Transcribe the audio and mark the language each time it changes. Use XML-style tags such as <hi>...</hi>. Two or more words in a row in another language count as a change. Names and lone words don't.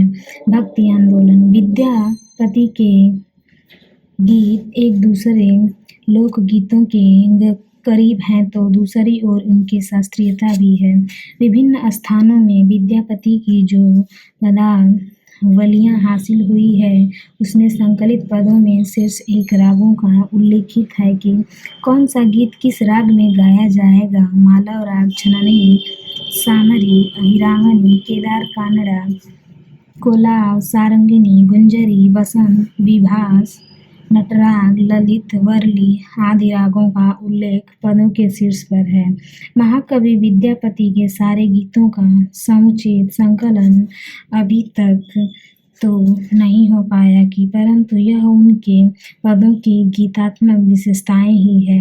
<hi>भक्ति आंदोलन विद्यापति के गीत एक दूसरे लोकगीतों के करीब हैं तो दूसरी ओर उनकी शास्त्रीयता भी है। विभिन्न स्थानों में विद्यापति की जो पदावलियाँ हासिल हुई है उसमें संकलित पदों में शीर्ष एक रागों का उल्लेखित है कि कौन सा गीत किस राग में गाया जाएगा। मालव राग, छननी, सामरी, अहिरावणी, केदार कानड़ा, कोलाव, सारंगिनी, गुंजरी, बसंत, विभास, नटराग, ललित, वरली आदि रागों का उल्लेख पदों के शीर्ष पर है। महाकवि विद्यापति के सारे गीतों का समुचित संकलन अभी तक तो नहीं हो पाया कि परंतु यह उनके पदों की गीतात्मक विशेषताएं ही है।</hi>